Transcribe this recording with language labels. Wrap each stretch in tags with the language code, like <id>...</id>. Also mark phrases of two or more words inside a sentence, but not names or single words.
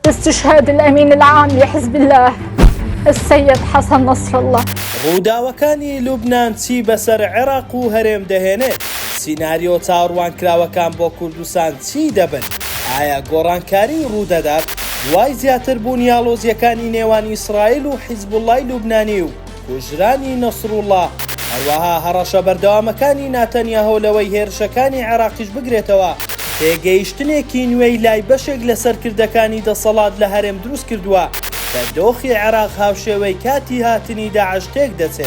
<ar>باستشهاد الأمين العام لحزب الله السيد حسن نصر الله.</ar> <ckb>ڕووداوەکانی لوبنان چی بەسەر عێراق و هەرێم دەهێنێت؟ سیناریۆ چاوەڕوانکراوەکان بۆ کوردستان چی دەبن؟ ئایا گۆڕانکاری ڕوودەدات دوای زیاتربوونی ئاڵۆزیەکانی نێوان ئیسرائیل و حیزبوڵڵای لوبنانی و کوژرانی نەسروڵڵا، هەروەها هەڕەشە بەردەوامەکانی ناتەنیاهۆ لەوەی هێرشەکانی عێراقیش بگرێتەوە پێگەیشتنێکی نوێی لای بەشێک لە سەرکردەکانی دەسەڵات لە هەرێم دروست کردووە کە دۆخی عێراق هاوشێوەی کاتی هاتنی داعش تێک دەچێت.</ckb>